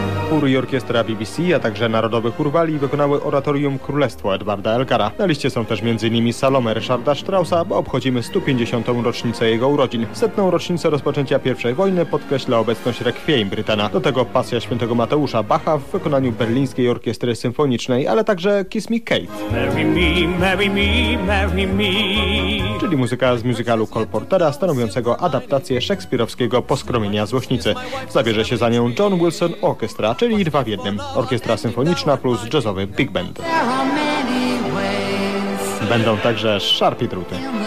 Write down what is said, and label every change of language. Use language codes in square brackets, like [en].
[pl] Chór i orkiestra BBC, a także Narodowy Chór Walii wykonały oratorium Królestwo Edwarda Elgara. Na liście są też m.in. Salome Ryszarda Strausa, bo obchodzimy 150. rocznicę jego urodzin. Setną rocznicę rozpoczęcia I wojny podkreśla obecność Requiem Brytana. Do tego pasja świętego Mateusza Bacha w wykonaniu berlińskiej orkiestry symfonicznej, ale także Kiss Me Kate. [en] Marry me, marry me, marry me. [pl] Czyli muzyka z musicalu Cole Portera, stanowiącego adaptację szekspirowskiego Poskromienia złośnicy. Zabierze się za nią John Wilson Orchestra, czyli 2 w 1. Orkiestra symfoniczna plus jazzowy big band. Będą także szarpi druty.